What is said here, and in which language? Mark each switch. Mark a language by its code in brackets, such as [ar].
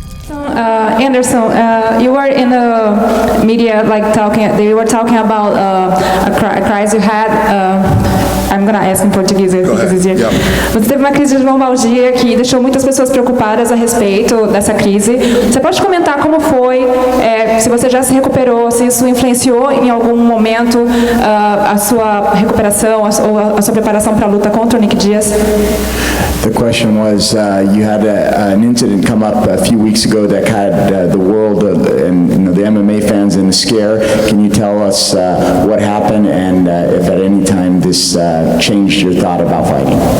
[en] Anderson, you were in the media, they were talking about a crisis you had. I'm going to ask in português, I think it's easier. Yep. [pt] Você teve uma crise de lombalgia que deixou muitas pessoas preocupadas a respeito dessa crise. Você pode comentar como foi, se você já se recuperou, se isso influenciou em algum momento a sua recuperação ou a sua preparação para a luta contra o Nick Diaz? [en] The question was, you had an incident come up a few weeks ago that had the world and the MMA fans in a scare. Can you tell us what happened and if at any time this changed your thought about fighting?